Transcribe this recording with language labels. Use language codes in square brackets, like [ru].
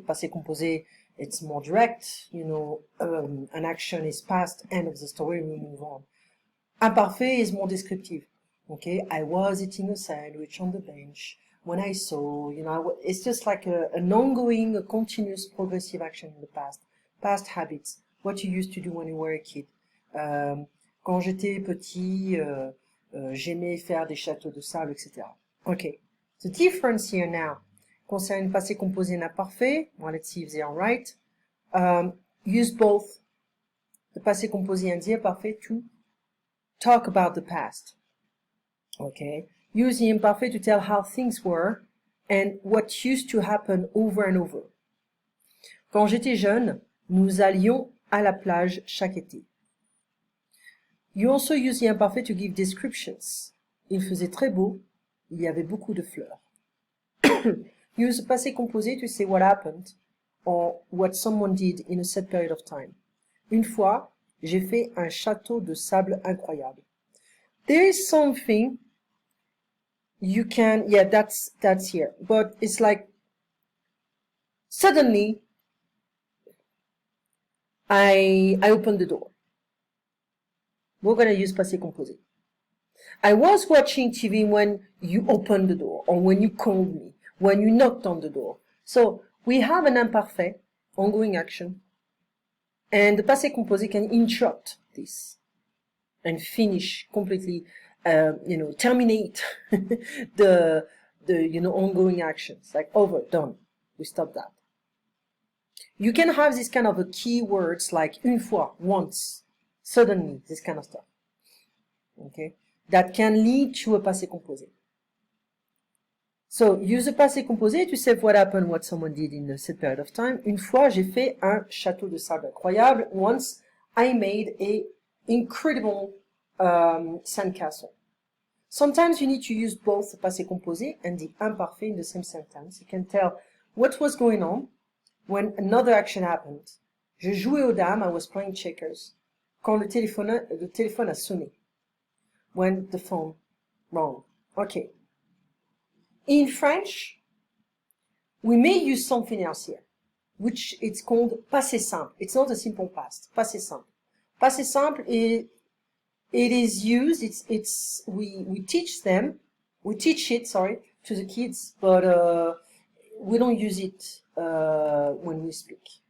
[en] Passé composé, it's more direct. An action is past, end of the story, we move on. Imparfait is more descriptive. Okay, I was eating a sandwich on the bench when I saw, it's just like an ongoing, a continuous, progressive action in the past habits, what you used to do when you were a kid. [fr] Quand j'étais petit, j'aimais faire des châteaux de sable, etc. [en] Okay, the difference here now, concerning passé composé and imparfait, well, let's see if they are right. Use both the passé composé and the imparfait to talk about the past. Okay, use the imparfait to tell how things were and what used to happen over and over. [fr] Quand j'étais jeune, nous allions à la plage chaque été. [en] You also use the imparfait to give descriptions. [fr] Il faisait très beau, il y avait beaucoup de fleurs. [en] Use the passé composé to say what happened or what someone did in a set period of time. [fr] Une fois, j'ai fait un château de sable incroyable. [en] There is something you can, yeah, that's here, but it's like suddenly I opened the door. We're gonna use passé composé. I was watching TV when you opened the door, or when you called me, when you knocked on the door. So we have an imparfait, ongoing action, and the passé composé can interrupt this and finish completely, terminate the ongoing actions, like over, done. We stop that. You can have this kind of a keywords like [fr] une fois, [en] once, suddenly, this kind of stuff. Okay, that can lead to a passé composé. So use the passé composé to say what happened, what someone did in a set period of time. [fr] Une fois, j'ai fait un château de sable incroyable. [en] Once, I made a incredible sandcastle. Sometimes you need to use both the passé composé and the imparfait in the same sentence. You can tell what was going on when another action happened. [fr] Je jouais aux dames, [en] I was playing checkers. [fr] Quand le téléphone a sonné. [en] When the phone rang. Okay. In French, we may use something else here, which it's called passé simple. It's not a simple past. Passé simple. Passé simple is, it is used, we teach it, to the kids, but we don't use it when we speak.